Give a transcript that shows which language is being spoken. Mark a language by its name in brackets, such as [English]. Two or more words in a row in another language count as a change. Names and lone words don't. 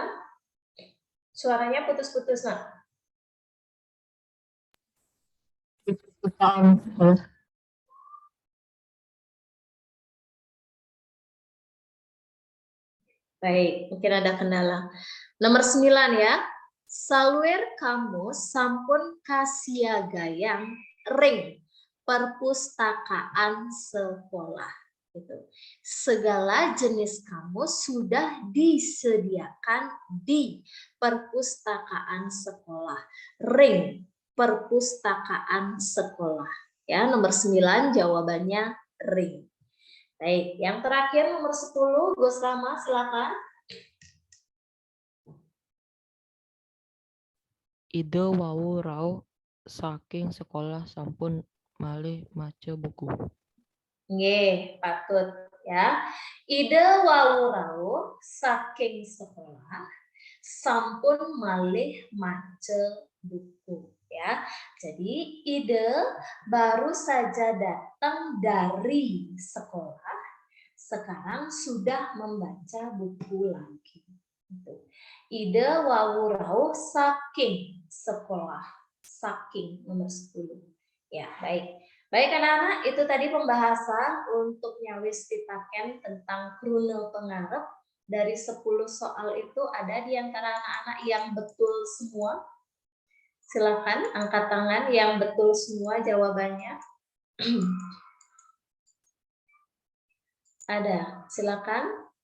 [Indonesian] Suaranya putus-putus, nak. Baik, mungkin ada kendala. Nomor 9 ya. [Balinese] Saluer kamu sampun kasiagayang ring perpustakaan sekolah. Gitu. [Indonesian] Segala jenis kamus sudah disediakan di perpustakaan sekolah. Ring perpustakaan sekolah. Ya, nomor 9 jawabannya ring. Baik, yang terakhir nomor 10, Gus Rama, silakan. [Balinese] Ide wau rau saking sekolah sampun malih maca buku. Nggih, patut ya. Ide wau rau saking sekolah sampun malih maca buku ya. [Indonesian] Jadi ide baru saja datang dari sekolah, sekarang sudah membaca buku lagi. [Balinese] Ide wau rau saking sekolah, saking nomor 10. [Indonesian] Ya, baik. Baik anak-anak, itu tadi pembahasan untuk [Balinese] nyawis pitaken [Indonesian] tentang [Balinese] krunel pengarep. [Indonesian] Dari 10 soal itu ada di antara anak-anak yang betul semua. Silakan angkat tangan yang betul semua jawabannya. Ada, silakan.